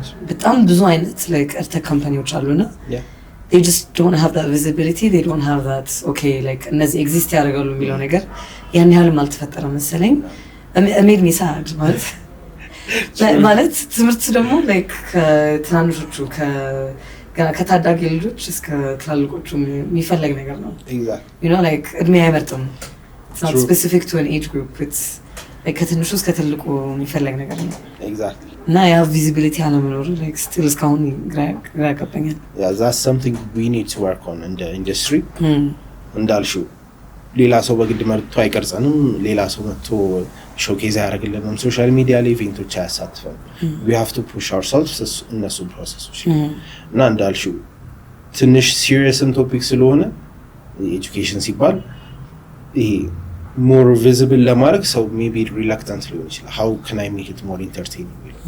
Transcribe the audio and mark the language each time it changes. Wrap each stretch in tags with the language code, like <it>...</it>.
<am>በጣም ብዙ አይነት like edtech ካምፓኒዎች አሉና</am> <en>they just don't have that visibility they don't have that okay</en> <am>like እነዚህ ኤግዚስት ያደርጋሉ የሚለው ነገር ያን ያህል አልተፈጠረ መሰለኝ</am> <en>made me sad</en> <am>ማለት ትምህርት ደግሞ like ከትናንሾቹ ከታዳጊ ልጆች እስከ ትላልቆቹ የሚፈልግ ነገር ነው</am> <en>exactly you know like</en> <am>እድሜ አይመርጥም</am> <en>it's not specific to an age group it's like</en> <am>ከትንሹ እስከ ትልቁ የሚፈልግ ነገር ነው</am> <en>exactly</en> <am>እና ያ ቪዚቢሊቲ አለመኖር</am> <en>like still</en> <am>እስካሁን ግራ ያጋባኛል</am> <en>yeah that's something we need to work on in the industry</en> <am>እንዳልሽው ሌላ ሰው በግድ መርቶ አይቀርጸንም ሌላ ሰው መጥቶ ሾኬዝ ያደርግልንም ሶሻል ሚዲያ ላይ ኢቨንቶች አያሳትፈን</am> <en>we have to push ourselves</en> <am>እነሱ ፕሮሰሶች እና እንዳልሽው ትንሽ ሲሪየስም ቶፒክ ስለሆነ ኤጁኬሽን ሲባል ይሄ</am> <en>more visible</en> <am>ለማድረግ ሰው</am> <en>maybe reluctant</en> <am>ሊሆን ይችላል</am> <en>how can I make it more entertaining</en>